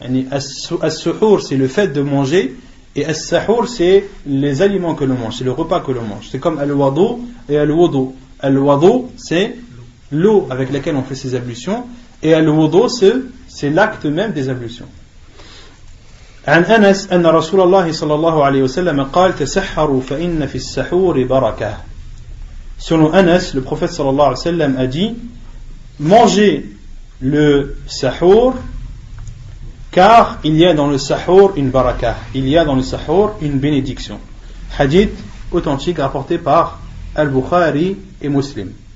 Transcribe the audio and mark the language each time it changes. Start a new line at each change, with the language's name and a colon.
French: As-suhur, c'est le fait de manger, et as-sahur, c'est les aliments que l'on mange, c'est le repas que l'on mange. C'est comme al-wadu et al-wudu. Al-wadu, c'est l'eau avec laquelle on fait ses ablutions, et al-wudu, c'est l'acte même des ablutions.
Arabic: عن أنس أن رسول الله صلى الله عليه وسلم قال تسحروا فإن في السحور بركة.
French: Selon Anas, le prophète sallallahu alayhi wa sallam a dit: mangez le sahur, car il y a dans le sahur une barakah, il y a dans le sahur une bénédiction. Hadith authentique rapporté par Al-Bukhari et Muslim.